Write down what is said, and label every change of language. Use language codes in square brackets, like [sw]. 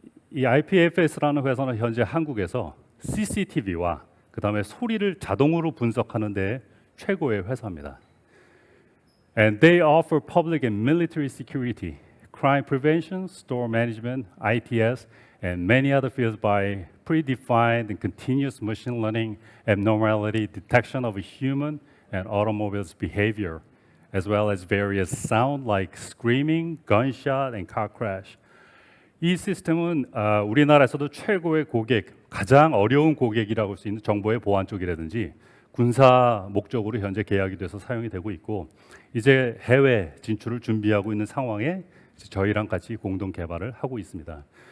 [ko] 이 IPFS라는 회사는 현재 한국에서 CCTV와 그다음에 소리를 자동으로 분석하는 데 최고의 회사입니다. [en] And they offer public and military security, crime prevention, store management, ITS, and many other fields by predefined and continuous machine learning abnormality detection of human and automobiles behavior, as well as various sound like screaming, gunshot, and car crash. [ko] 이 시스템은 우리나라에서도 최고의 고객, 가장 어려운 고객이라고 할 수 있는 정보의 보안 쪽이라든지 군사 목적으로 현재 계약이 돼서 사용이 되고 있고, 이제 해외 진출을 준비하고 있는 상황에 저희랑 같이 공동 개발을 하고 있습니다.